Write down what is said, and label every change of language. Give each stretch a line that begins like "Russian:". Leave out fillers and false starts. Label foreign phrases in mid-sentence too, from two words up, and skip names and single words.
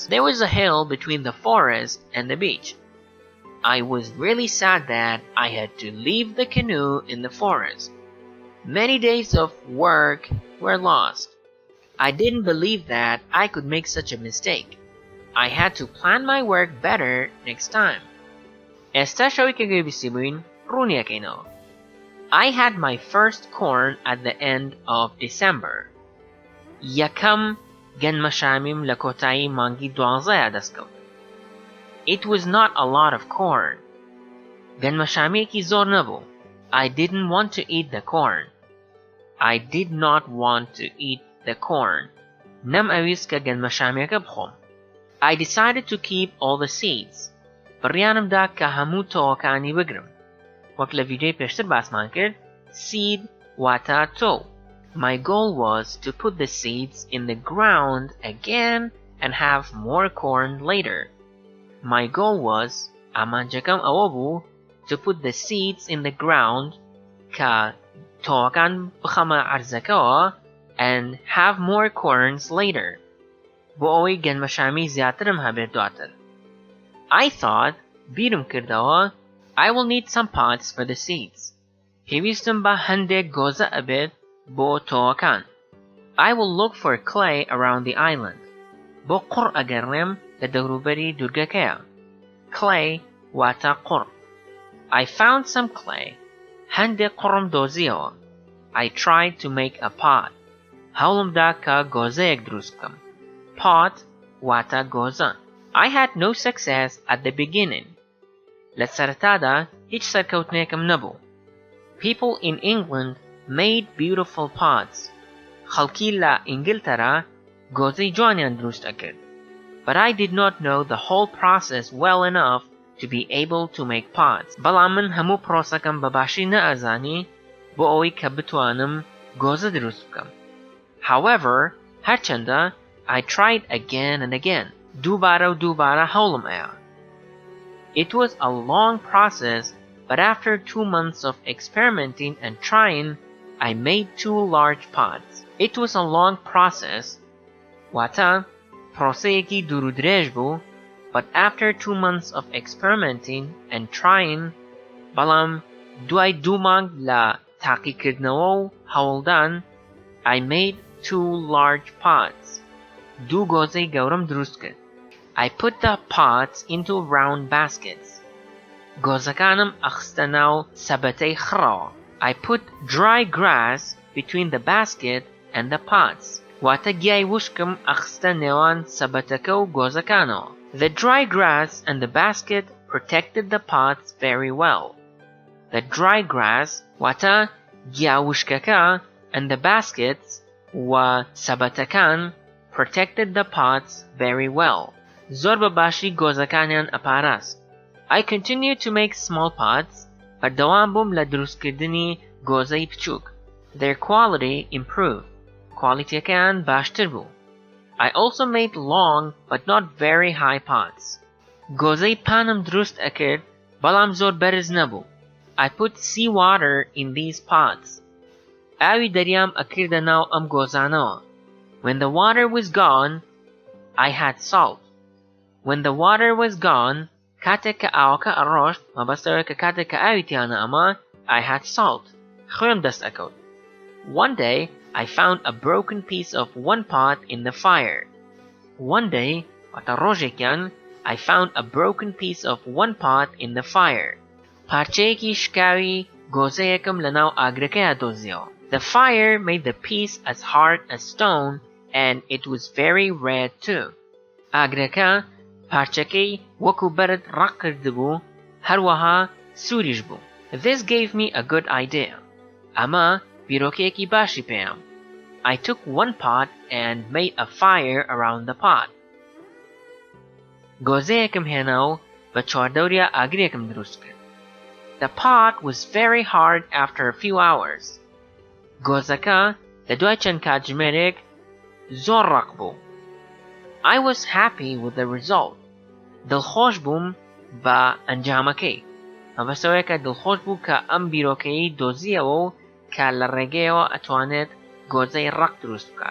English: There was a hill between the forest and the beach. I was really sad that I had to leave the canoe in the forest. Many days of work were lost. I didn't believe that I could make such a mistake. I had to plan my work better next time.
Central Kurdish: ئێستا شەوی کە گوێبیستی بووین ڕوونیەکەینەوە.
English: I had my first corn at the end of December.
Central Kurdish: یەکەم گەنمەشامیم لە کۆتایی مانگی 12 دەستکەوت.
English: It was not a lot of corn.
Central Kurdish: گەنمەشامێکی زۆر نەبوو.
English: I didn't want to eat the corn. I did not want to eat the corn.
Central Kurdish: نەم ئەویست کە گەنمەشامێکە بخۆم.
English: I decided to keep all the seeds.
Central Kurdish: بڕیانمدا کە هەموو تۆوەکانی بگرم. وەک لە ڤیدیۆی پێشتر باسمان کرد، seed واتە تۆ.
English: My goal was to put the seeds in the ground again and have more corn later. My goal was,
Central Kurdish: ئامانجەکەم ئەوە بوو,
English: to put the seeds in the ground
Central Kurdish: کە تۆوەکان بخەمە عەرزەکەوە
English: and have more corns later.
Central Kurdish: بۆ ئەوەی گەنمەشامی زیاترم هەبێت دواتر.
English: I thought,
Central Kurdish: بیرم کردەوە,
English: I will need some pots for the seeds.
Central Kurdish: پێویستم بە هەندێک گۆزە ئەبێت بۆ تۆوەکان.
English: I will look for clay around the island.
Central Kurdish: بۆ قوڕ ئەگەڕێم لە دەوروبەری دورگەکەیە. Clay واتە قوڕ.
English: I found some clay.
Central Kurdish: هەندێک قوڕم دۆزیەوە.
English: I tried to make a pot.
Central Kurdish: هەوڵم دا کە گۆزەیەک دروست بکەم. Pot واتە گۆزە.
English: I had no success at the beginning.
Central Kurdish: لە سەرەتادا هیچ سەرکەوتنێکم نەبوو.
English: People in England made beautiful pots.
Central Kurdish: خەڵکی لە ئینگلتەرا گۆزەی جوانیان دروست ئەکرد.
English: But I did not know the whole process well enough to be able to make pots.
Central Kurdish: بەڵام من هەموو پرۆسەکەم بەباشی نەئەزانی بۆ ئەوەی کە بتوانم گۆزە دروست بکەم.
English: However, هەرچەندە I tried again and again.
Central Kurdish: دووبارە و دووبارە هەوڵم ئەیە.
English: It was a long process, but after 2 months of experimenting and trying, I made 2 large pots. It was a long process.
Central Kurdish: واتە پرۆسەیەکی دوور و درێژ بوو.
English: But after 2 months of experimenting and trying,
Central Kurdish: بەڵام دوای 2 مانگ لە تاقیکردنەوە و هەوڵدان,
English: I made 2 large pots.
Central Kurdish: 2 گۆزەی گەورەم دروست کرد.
English: I put the pots into round baskets.
Central Kurdish: گۆزەکانم ئەخستە ناو سەبەتەی خڕەوە.
English: I put dry grass between the basket and the pots.
Central Kurdish: واتە گیای وشکم ئەخستە نێوان سەبەتەکە و گۆزەکانەوە.
English: The dry grass and the basket protected the pots very well. The dry grass
Central Kurdish: واتە گیاوشکەکە
English: and the baskets
Central Kurdish: و سەبەتەکان
English: protected the pots very well.
Central Kurdish: زۆر بەباشی گۆزەکانیان ئەپاراست.
English: I continued to make small pots,
Central Kurdish: بەردەوام بووم لە دروستکردنی گۆزەی بچووک.
English: Their quality improved.
Central Kurdish: کوالیتیەکەیان باشتر بوو.
English: I also made long but not very high pots.
Central Kurdish: گۆزەی پانم دروست ئەکرد بەڵام زۆر بەرز نەبوو.
English: I put sea water in these pots.
Central Kurdish: ئاوی دەریام ئەکردە ناو ئەم گۆزانەوە.
English: When the water was gone, I had salt. When the water was gone,
Central Kurdish: کاتێک کە ئاوەکە ئەڕۆشت مەبەستەوە کە کاتێک کە ئاوی تیانە ئەمە,
English: I had salt.
Central Kurdish: خوێم دەست ئەکەوت.
English: One day, I found a broken piece of one pot in the fire. One day,
Central Kurdish: واتە ڕۆژێکیان,
English: I found a broken piece of one pot in the fire.
Central Kurdish: پارچەیەکی شکاوی گۆزەیەکم لە ناو ئاگرەکەیە دۆزیەوە.
English: The fire made the piece as hard as stone, and it was very red too.
Central Kurdish: ئاگرەکە پارچەکەی وەکو بەرد ڕق کردبوو, هەروەها سووریش بوو.
English: This gave me a good idea.
Central Kurdish: ئەمە بیرۆکەیەکی باشی پێیام.
English: I took one pot and made a fire around the pot.
Central Kurdish: گۆزەیەکم هێنا و بە چواردەوریا ئاگرێکم دروست کرد.
English: The pot was very hard after a few hours.
Central Kurdish: گۆزەکە لە دوای چەند کاتژمێرێک زۆر ڕق بوو.
English: I was happy with the result.
Central Kurdish: دڵخۆش بووم بە ئەنجامەکەی. مەبەستەوەیە کە دڵخۆش بوو کە ئەم بیرۆکەیی دۆزیەوە و کە لە ڕێگەیەوە ئەتوانێت گۆزەی ڕق دروست بکات.